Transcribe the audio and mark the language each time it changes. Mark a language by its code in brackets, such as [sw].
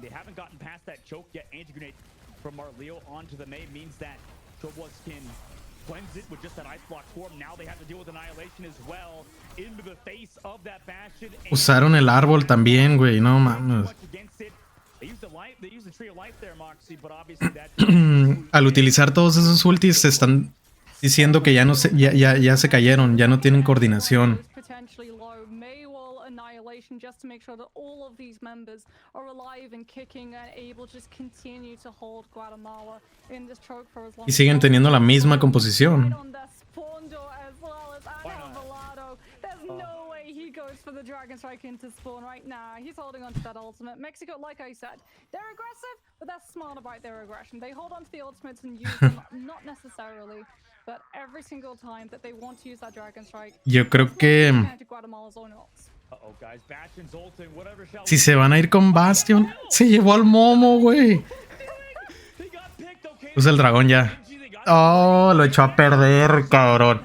[en] They haven't gotten past that choke yet. Anti-grenade from Marleo onto the May means that Choblox can cleanse it with just that ice block form. Now they have to deal with annihilation as well into the face of that Bastion. [es] Usaron el árbol también, güey, no mames. [en] They used the tree of life there, Moxie, but obviously that [es] Al utilizar todos esos ultis se están diciendo que ya no se, ya se cayeron, ya no tienen coordinación. [en] Potentially low. Maywall annihilation just to make sure that all of these members are alive and kicking and able to just continue to hold Guatemala in this choke for as long [es] Y siguen teniendo la misma composición. [en] on the spawn door as well as Angel Velado. There's no way he goes for the Dragon Strike into spawn right now. He's holding on to that ultimate. Mexico, like I said, they're aggressive, but they're smart about their aggression. They hold on to the ultimates and use them, not necessarily, but every single time that they want to use that Dragon Strike. [es] Yo creo que [en] Guatemala's own ults. Uh-oh, guys. Bastion's ulting, whatever shall [es] si se van a ir con Bastion, se llevó al Momo, güey. [en] they got picked, okay. [es] Usa el dragón ya. Oh, lo echó a perder, cabrón.